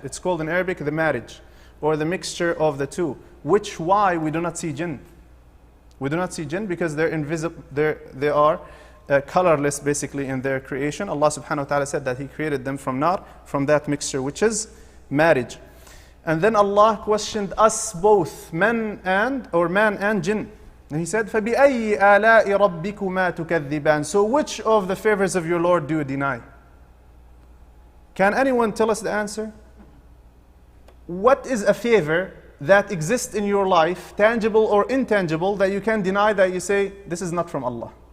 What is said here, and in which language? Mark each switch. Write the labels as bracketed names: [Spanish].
[English] It's called in Arabic the marriage, or the mixture of the two. Why we do not see jinn. We do not see jinn because they're invisible. They are colorless basically in their creation. Allah subhanahu wa ta'ala said that He created them from nar, from that mixture, which is marriage. And then Allah questioned us both, man and jinn. And He said, [Arabic] فَبِأَيِّ آلَاءِ رَبِّكُمَا تُكَذِّبَانِ. [English] So which of the favors of your Lord do you deny? Can anyone tell us the answer? What is a favor that exists in your life, tangible or intangible, that you can deny, that you say, this is not from Allah?